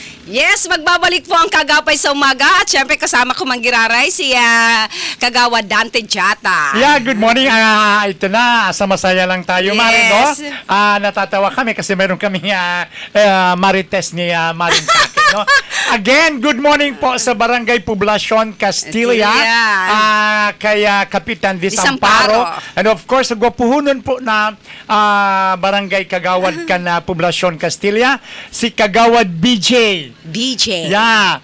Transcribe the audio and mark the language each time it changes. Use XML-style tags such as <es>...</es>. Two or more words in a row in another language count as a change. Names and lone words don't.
<tl>Yes, magbabalik po ang Kagapay sa umaga at syempre kasama ko manggiraray si Kagawad Dante Jata.</tl> <en>Yeah, good morning.</en> <tl>Ito na, sa masaya lang tayo, Mari, no?</tl> <en>Yes.</en> <tl>Natatawa kami kasi meron kaming marites ni Maring Kake, no?</tl> <en>Again, good morning</en> <tl>po sa</tl> <en>Barangay Poblacion, Castilla.</en> <tl>Kay Kapitan Disamparo.</tl> <en>And of course,</en> <bik>gwapuhunon po na Barangay Kagawad kan Poblacion, Castilla, si Kagawad BJ. BJ.</bik> <en>Yeah.</en>